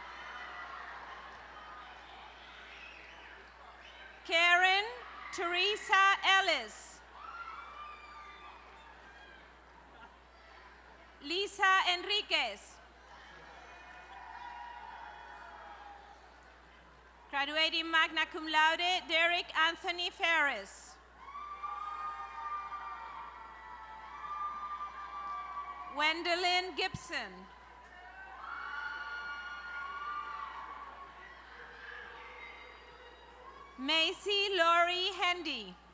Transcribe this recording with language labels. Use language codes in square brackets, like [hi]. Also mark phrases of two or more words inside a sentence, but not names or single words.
[en] Karen Teresa Ellis. Lisa Enriquez. Graduating [la] magna cum laude, [en] Derek Anthony Ferris. Wendelin Gibson. Macy Laurie Hendy.